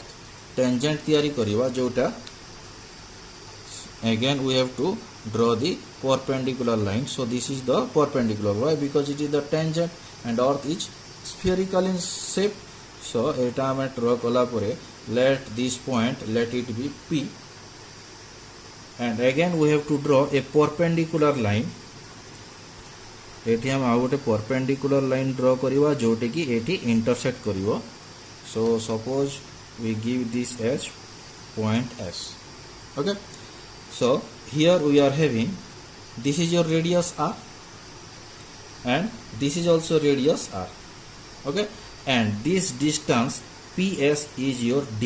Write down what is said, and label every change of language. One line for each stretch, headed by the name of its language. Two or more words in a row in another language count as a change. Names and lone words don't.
English: Tangent theory
Odia: କରିବା ଯୋଉଠା.
English: Again we have to draw the perpendicular line. So this is the perpendicular. Why? Because it is the tangent and earth is spherical in shape. So
Odia: ଏଟା ଆମେ
English: draw
Odia: କଲା ପରେ,
English: let this point, let it be P, and again we have to draw a perpendicular line.
Odia: ଏଠି ହମ ଆ ଗୋଟେ
English: perpendicular line draw
Odia: କରିବା ଯୋଉଠି କି ଏଠି ଇଣ୍ଟରସେକ୍ଟ କରିବ.
English: so suppose we give this as point S. okay, so here we are having, this is your radius R and this is also radius R. Okay, and this distance PS is your D.